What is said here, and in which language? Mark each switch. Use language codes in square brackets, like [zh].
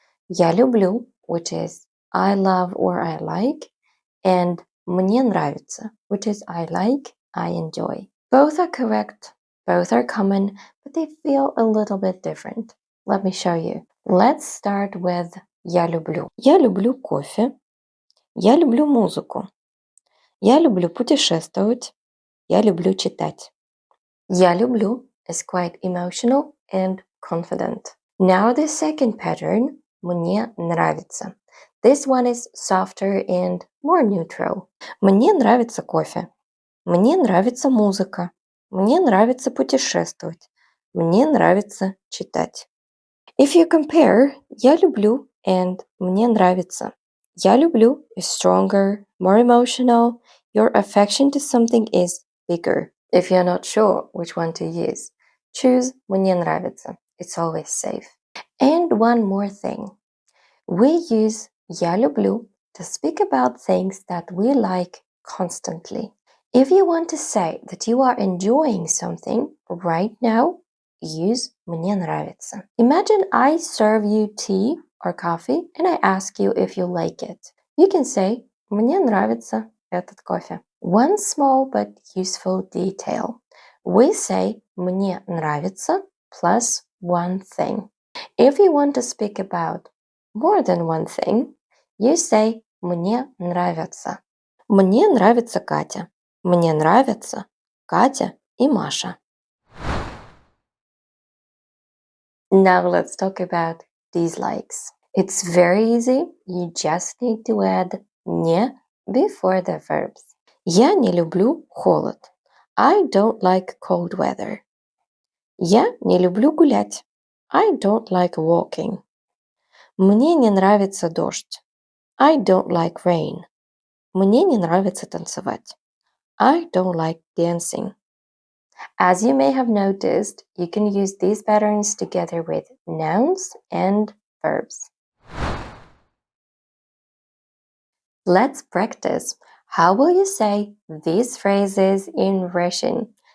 [ru] Я люблю, [en] which is I love or I like, and [ru] мне нравится, [en] which is I like, I enjoy. Both are correct, both are common, but they feel a little bit different. Let me show you. Let's start with [ru] я люблю. Я люблю кофе. Я люблю музыку. Я люблю путешествовать. Я люблю читать. Я люблю [en] is quite emotional and confident. Now the second pattern, [ru] мне нравится. [en] This one is softer and more neutral. [ru] Мне нравится кофе. Мне нравится музыка. Мне нравится путешествовать. Мне нравится читать. [en] If you compare [ru] я люблю [en] and [ru] мне нравится. Я люблю [en] is stronger, more emotional. Your affection to something is bigger. If you're not sure which one to use, choose [ru] мне нравится. [en] It's always safe. And one more thing. We use [ru] я люблю [en] to speak about things that we like constantly. If you want to say that you are enjoying something right now, use [ru] мне нравится. [en] Imagine I serve you tea or coffee and I ask you if you like it. You can say [ru] мне нравится этот кофе. [en] One small but useful detail. We say [ru] мне нравится [en] plus one thing. If you want to speak about more than one thing, you say [ru] мне нравятся. Мне нравится Катя. Мне нравятся Катя и Маша. [en] Now let's talk about dislikes. It's very easy. You just need to add не before the verbs. [ru] Я не люблю холод. [en] I don't like cold weather. [ru] Я не люблю гулять. [en] I don't like walking. [ru] Мне не нравится дождь. [en] I don't like rain. [ru] Мне не нравится танцевать. [en] I don't like dancing. As you may have noticed, you can use these patterns together with nouns and verbs. Let's practice. How will you say these phrases in Russian?